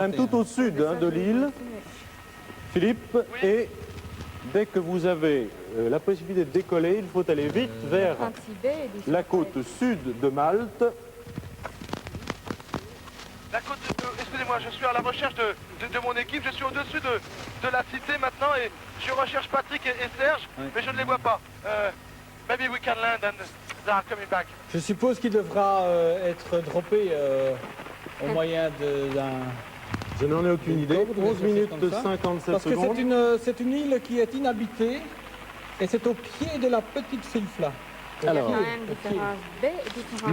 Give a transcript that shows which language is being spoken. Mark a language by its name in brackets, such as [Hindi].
[French] même tout au sud hein, de l'île, Philippe, et dès que vous avez la possibilité de décoller, il faut aller vite vers la côte sud de Malte. La côte excusez-moi, je suis à la recherche de mon équipe, je suis au-dessus de la cité maintenant et je recherche Patrick et Serge, mais je ne les vois pas. [English] Maybe we can land and they are coming back. [French] Je suppose qu'il devra être droppé au moyen d'un... Je n'en ai aucune idée. 11 minutes comme ça. 57 Parce que secondes. c'est une île qui est inhabitée et c'est au pied de la Petite Filfla. Il y a Alors, quand même différence B et différence